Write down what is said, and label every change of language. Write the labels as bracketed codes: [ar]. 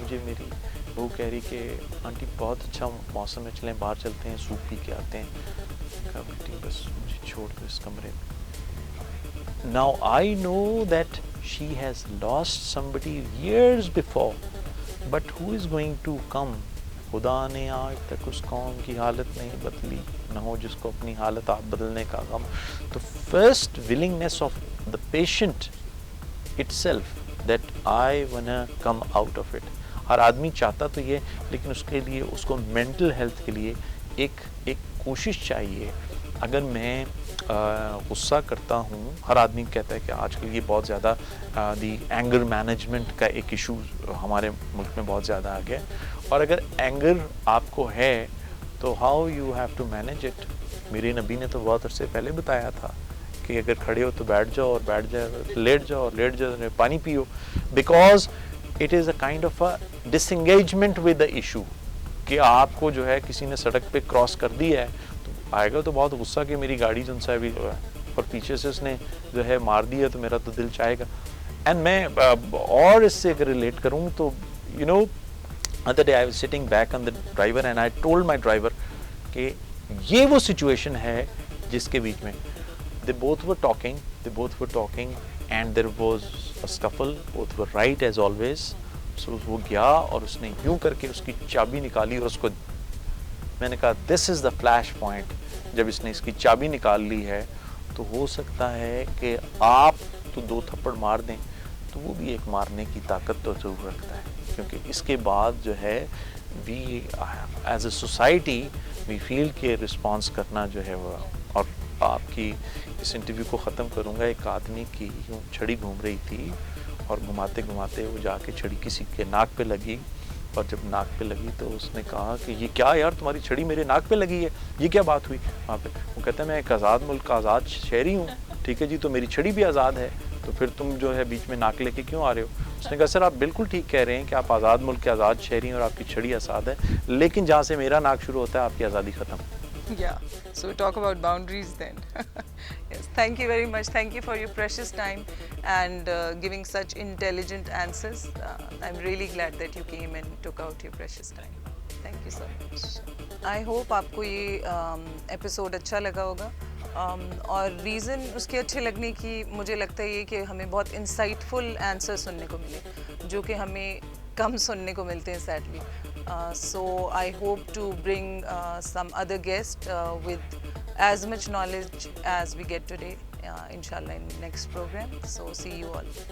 [ur] اور مجھے میری وہ کہہ رہی کہ آنٹی بہت اچھا موسم ہے، چلیں باہر چلتے ہیں سوپ پی کے آتے ہیں. کہا بیٹی بس مجھے چھوڑ دو اس کمرے میں. [en] Now I know that she has lost somebody years before, but who is going to come? [ur] خدا نے آج تک اس قوم کی حالت نہیں بدلی، نہ ہو جس کو اپنی حالت آپ بدلنے کا غم. [en] تو first willingness of the patient itself that I wanna come out of it. [ur] ہر آدمی چاہتا تو یہ، لیکن اس کے لیے اس کو مینٹل ہیلتھ کے لیے ایک کوشش چاہیے. اگر میں غصہ کرتا ہوں، ہر آدمی کہتا ہے کہ آج کل یہ بہت زیادہ دی اینگر مینجمنٹ کا ایک ایشو ہمارے ملک میں بہت زیادہ آ گیا. اور اگر اینگر آپ کو ہے تو [en] How you have to manage it. [ur] میرے نبی نے تو بہت عرصے پہلے بتایا تھا کہ اگر کھڑے ہو تو بیٹھ جاؤ، اور بیٹھ جاؤ لیٹ جاؤ، اور لیٹ جاؤ پانی پیو، [en] Because it is a kind of a disengagement with the issue. [ur] کہ آپ کو جو ہے کسی نے سڑک پہ کراس کر دی ہے تو آئے گا تو بہت غصہ کہ میری گاڑی جو ہے بھی، اور پیچھے سے اس نے جو ہے مار دی ہے تو میرا تو دل چاہے گا. اینڈ میں اور اس سے اگر ریلیٹ کروں تو [en] you know other day I was sitting back on the driver and I told my driver [ur] کہ یہ وہ سچویشن ہے جس کے بیچ میں [en] they both were talking and there was a scuffle, both were right as always. [ur] So وہ گیا اور اس نے یوں کر کے اس کی چابی نکالی اور اس کو، میں نے کہا [en] this is the flash point. [ur] جب اس نے اس کی چابی نکال لی ہے تو ہو سکتا ہے کہ آپ تو 2 تھپڑ مار دیں تو وہ بھی ایک مارنے کی طاقت تو ضرور رکھتا ہے. کیونکہ اس کے بعد جو ہے [en] we as a society we feel [ur] کہ رسپانس کرنا جو ہے وہ. اور آپ کی اس انٹرویو کو ختم کروں گا. ایک آدمی کی یوں چھڑی گھوم رہی تھی اور گھماتے گھماتے وہ جا کے چھڑی کسی کے ناک پہ لگی, اور جب ناک پہ لگی تو اس نے کہا کہ یہ کیا یار, تمہاری چھڑی میرے ناک پہ لگی ہے, یہ کیا بات ہوئی وہاں پہ؟ وہ کہتا ہے میں ایک آزاد ملک کا آزاد شہری ہوں, ٹھیک ہے جی, تو میری چھڑی بھی آزاد ہے, تو پھر تم جو ہے بیچ میں ناک لے کے کیوں آ رہے ہو؟ اس نے کہا سر آپ بالکل ٹھیک کہہ رہے ہیں کہ آپ آزاد ملک کے آزاد شہری ہیں اور آپ کی چھڑی آزاد ہے, لیکن جہاں سے میرا ناک شروع ہوتا ہے آپ کی آزادی ختم. [en] Yeah, so talk about boundaries then. Yes, thank you very much. Thank you for your precious time and giving such intelligent answers. I'm really glad that you came and took out your precious time. Thank you so much. I hope [ur] آپ کو یہ episode اچھا لگا ہوگا, اور reason اس کے اچھے لگنے کی مجھے لگتا ہے یہ کہ ہمیں بہت انسائٹفل آنسر سننے کو ملے, جو کہ ہمیں کم سننے کو ملتے ہیں sadly. [en] So I hope to bring some other guest with as much knowledge as we get today, inshallah, in next program. So see you all.